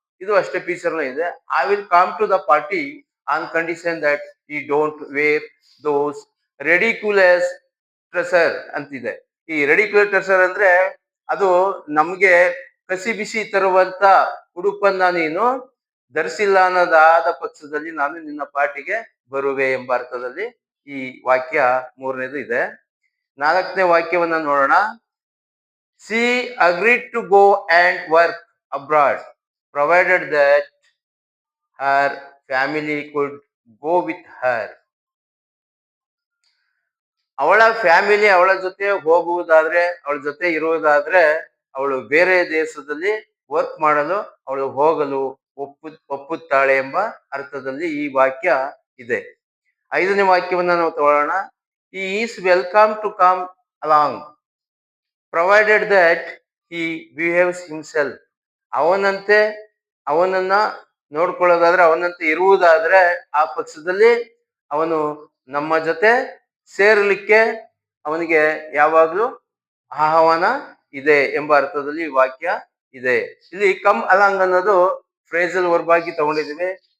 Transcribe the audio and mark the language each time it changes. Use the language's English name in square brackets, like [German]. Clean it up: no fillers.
[Kannada] ಇದು ಅಷ್ಟೇ ಫ್ಯೂಚರ್ ಇದೆ. [English] I will come to the party on condition that you don't wear those ridiculous trousers ಅಂತಿದೆ. [Kannada] ಈ ರೆಡಿಕ್ಯುಲರ್ treasure ಅಂದ್ರೆ ಅದು ನಮ್ಗೆ ಕಸಿ ಬಿಸಿ ತರುವಂತ ಉಡುಪನ್ನ ನೀನು ಧರಿಸಿಲ್ಲ ಅನ್ನೋದಾದ ಪಕ್ಷದಲ್ಲಿ ನಾನು ನಿನ್ನ ಪಾರ್ಟಿಗೆ ಬರುವೆ ಎಂಬ ಅರ್ಥದಲ್ಲಿ ಈ ವಾಕ್ಯ ಮೂರನೇದು ಇದೆ. ನಾಲ್ಕನೇ ವಾಕ್ಯವನ್ನ ನೋಡೋಣ. [English] She agreed to go and work abroad, provided that her family could go with her. [Kannada] ಅವಳ ಫ್ಯಾಮಿಲಿ ಅವಳ ಜೊತೆ ಹೋಗುವುದಾದ್ರೆ, ಅವಳ ಜೊತೆ ಇರುವುದಾದ್ರೆ, ಅವಳು ಬೇರೆ ದೇಶದಲ್ಲಿ ವರ್ಕ್ ಮಾಡಲು ಅವಳು ಹೋಗಲು ಒಪ್ಪುತ್ತಾಳೆ ಎಂಬ ಅರ್ಥದಲ್ಲಿ ಈ ವಾಕ್ಯ ಇದೆ. ಐದನೇ ವಾಕ್ಯವನ್ನ ನಾವು ತಗೊಳ್ಳೋಣ. [English] He is welcome to come along, provided that he behaves himself. [Kannada] ಅವನನ್ನ ನೋಡ್ಕೊಳ್ಳೋದಾದ್ರೆ, ಅವನಂತೆ ಇರುವುದಾದ್ರೆ ಆ ಪಕ್ಷದಲ್ಲಿ ಅವನು ನಮ್ಮ ಜೊತೆ ಸೇರಲಿಕ್ಕೆ ಅವನಿಗೆ ಯಾವಾಗ್ಲೂ ಆಹ್ವಾನ ಇದೆ ಎಂಬ ಅರ್ಥದಲ್ಲಿ ವಾಕ್ಯ ಇದೆ. ಇಲ್ಲಿ ಕಮ್ ಅಲಾಂಗ್ ಅನ್ನೋದು ಫ್ರೇಸಲ್ ವರ್ಬ್ ಆಗಿ ತಗೊಂಡಿದ್ದೀವಿ.